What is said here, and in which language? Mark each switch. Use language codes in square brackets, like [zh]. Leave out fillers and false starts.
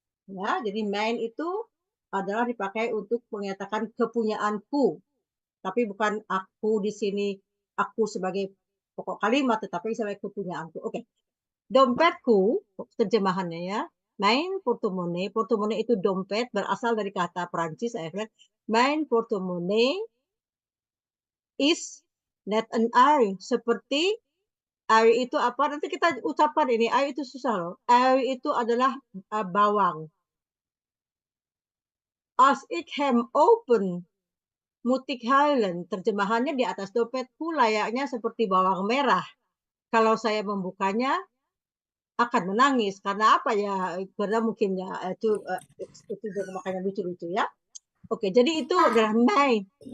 [id] Ya, jadi mijn itu adalah dipakai untuk menyatakan kepunyaanku. Tapi bukan aku di sini, aku sebagai pokok kalimat, tetapi sebagai kepunyaanku. Oke. Dompetku, terjemahannya ya. Mijn portemonnee. Portemonnee itu dompet, berasal dari kata Prancis. Saya bilang, [nl] mijn portemonnee is net een ui. [id] Seperti ui itu apa? Nanti kita ucapkan ini. Ui itu susah loh. Ui itu adalah bawang. [nl] Als ik hem open, moet ik huilen. [id] Terjemahannya di atas dompetku layaknya seperti bawang merah. Kalau saya membukanya, akan menangis. Karena apa ya? Karena mungkin ya itu makanya lucu-lucu ya. Oke, jadi itu adalah mijn.